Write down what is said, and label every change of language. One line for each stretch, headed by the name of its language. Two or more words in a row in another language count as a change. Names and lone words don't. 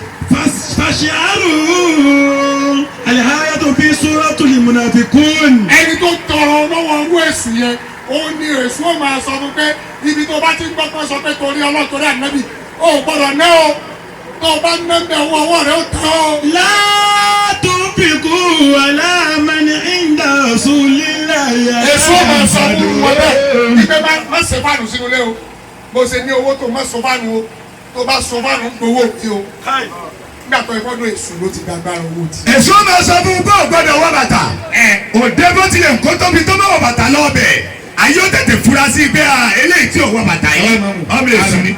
Arabic: fàṣìárù الآية في سورة المنافقون.
Yoruba: ẹni tó tọrọ lọ́wọ́ owó èṣù yẹn ó ní èṣù ó máa sọ fún pé ibi tó bá ti ń gbọ́ pé sọ pé torí Ọlọ́run torí Ànábì ó gbọ́dọ̀ ná o tó o bá ná bẹ ọwọ́ rẹ ó tán o.
Arabic: لا تنفقوا على من عند رسول الله.
Yoruba: èṣù ó máa sọ fún wọn bẹ́ẹ̀ ìgbẹ́ má ṣe fáànù sínú ilé o bó ṣe ní owó tó má sọ fáànù o tó bá sọ fáànù ń gbowó òbí o nígbà tó ìfọ́dún èṣù ló ti gbàgbára owó ti. èṣù máa sọ fún bó gbọ́dọ̀ wọ bàtà òde bó tilẹ̀ nǹkó tóbi tó bá wọ bàtà lọ́ọ̀bẹ̀ ayé ó tètè fura sí pé eléyìí tí ò wọ bàtà yìí ọmọ èṣù ni.